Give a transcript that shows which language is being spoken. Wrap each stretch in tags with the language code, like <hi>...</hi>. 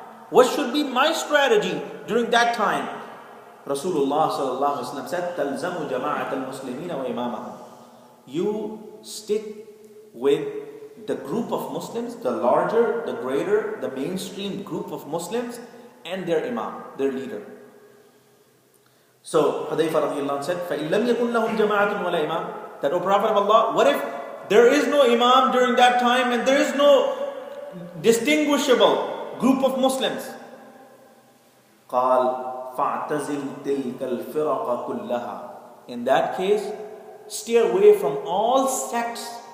<en>What should be my strategy during that time? Rasulullah sallallahu alaihi wasallam said,</en> <ar>"Talzamu jama'at al-muslimina wa imamahum."</ar> <en>You stick with the group of Muslims, the larger, the greater, the mainstream group of Muslims, and their imam, their leader. So Hudayfa radiyallahu anhu said,</en> <ar>فَإِن لَمْ يَكُنْ لَهُمْ جَمَاعَةٌ وَلَا إِمَامٌ.</ar> <en>That, O Prophet of Allah, what if there is no imam during that time and there is no distinguishable group of Muslims?</en> <ar>قال فَاعْتَزِلْ تِلْكَ الْفِرَقَ كُلَّهَا.</ar> <en>In that case, stay away from all sects.</en>